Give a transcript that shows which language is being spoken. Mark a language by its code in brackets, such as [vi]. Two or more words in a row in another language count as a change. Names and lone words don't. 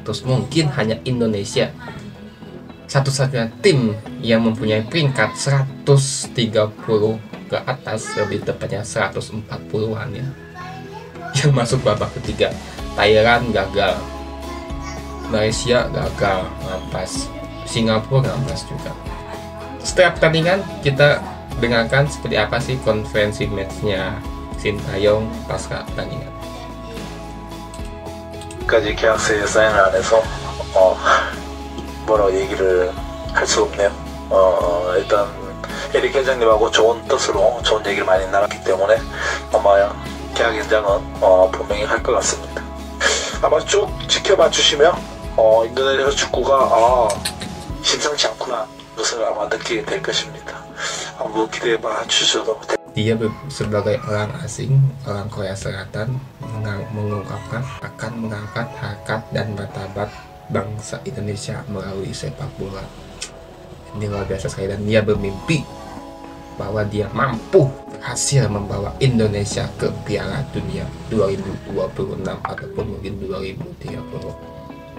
[id] Mungkin hanya Indonesia satu-satunya tim yang mempunyai peringkat 130 ke atas, lebih tepatnya 140-an ya, yang masuk babak ketiga. Thailand gagal, Malaysia gagal, ngampas, Singapura ngampas juga. Setelah pertandingan kita dengarkan seperti apa sih konferensi matchnya Sintayong pasca pertandingan. [ko] 까지 계약서 사인을 안 해서 뭐라고 얘기를 할 수 없네요. 일단 에릭 회장님하고 좋은 뜻으로 좋은 얘기를 많이 나눴기 때문에 아마 계약 연장은 분명히 할 것 같습니다. 아마 쭉 지켜봐 주시면 인도네시아 축구가 심상치 않구나 것을 아마 느끼게 될 것입니다. 한번 기대해봐 주셔도 됩니다. [id] Dia sebagai orang asing, orang Korea Selatan, mengungkapkan akan mengangkat harkat dan martabat bangsa Indonesia melalui sepak bola. Ini luar biasa sekali, dan dia bermimpi bahwa dia mampu berhasil membawa Indonesia ke Piala Dunia 2026 ataupun mungkin 2030.